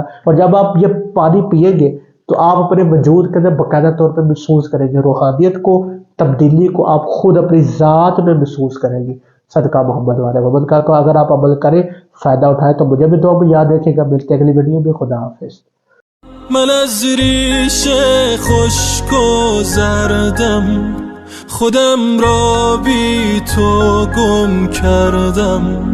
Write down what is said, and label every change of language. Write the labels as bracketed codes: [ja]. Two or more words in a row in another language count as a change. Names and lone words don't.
[ur] اور جب آپ یہ پانی پیئیں گے تو آپ اپنے وجود کے اندر باقاعدہ طور پہ محسوس کریں گے، روحانیت کو، تبدیلی کو آپ خود اپنی ذات میں محسوس کریں گے۔ صدقہ محمد والے محمد کا اگر آپ عمل کریں، فائدہ اٹھائیں، تو مجھے بھی دعا میں یاد رکھے گا۔ ملتے ہیں اگلی ویڈیو میں، خدا حافظ۔ [fa] من از ریش خشک و زردم خودم را بی تو گم کردم.